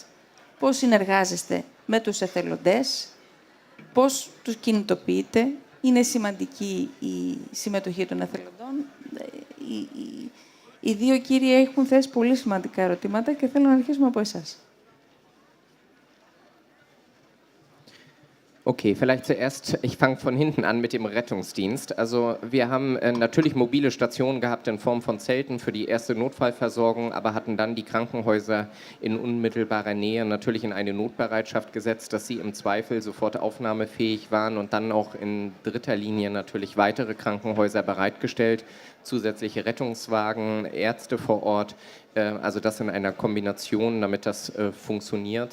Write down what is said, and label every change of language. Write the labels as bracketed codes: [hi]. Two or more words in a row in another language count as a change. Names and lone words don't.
[el] Πώς συνεργάζεστε με τους εθελοντές, πώς τους κινητοποιείτε. Είναι σημαντική η συμμετοχή των εθελοντών. Οι δύο κύριοι έχουν θέσει πολύ σημαντικά ερωτήματα και θέλω να αρχίσουμε από εσάς. [de] Okay, Okay, vielleicht zuerst, ich fange von hinten an mit dem Rettungsdienst. Also wir haben natürlich mobile Stationen gehabt in Form von Zelten für die erste Notfallversorgung, aber hatten dann die Krankenhäuser in unmittelbarer Nähe natürlich in eine Notbereitschaft gesetzt, dass sie im Zweifel sofort aufnahmefähig waren und dann auch in dritter Linie natürlich weitere Krankenhäuser bereitgestellt, zusätzliche Rettungswagen, Ärzte vor Ort, also das in einer Kombination, damit das funktioniert.